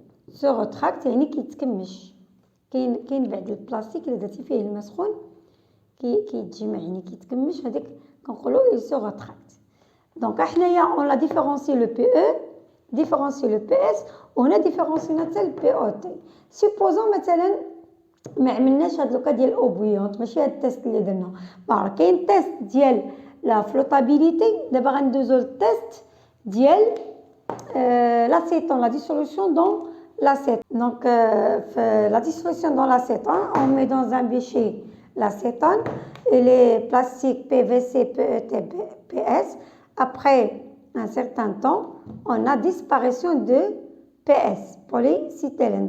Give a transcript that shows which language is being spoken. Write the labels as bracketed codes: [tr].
[fr] se retracte [ar] يعني كيتكمش كاين بعض البلاستيك اللي درتي فيه الماء سخون كيتجمع يعني كيتكمش هذاك كنقولوا [fr] il se retracte. Donc, on a différencié le PE, différencié le PS, on a différencié le POT. Supposons [ar] مثلا ما عملناش هاد لوكا ديال او بويونت ماشي هاد التيست اللي درنا كاين تيست ديال لا فلوطابيليتي دابا غندوزو للتيست ديال [fr] l'acétone, la dissolution dans l'acétone. Donc, la dissolution dans l'acétone, on met dans un bécher l'acétone et les plastiques PVC, PET, PS. Après un certain temps, on a disparition de PS, polycitylène.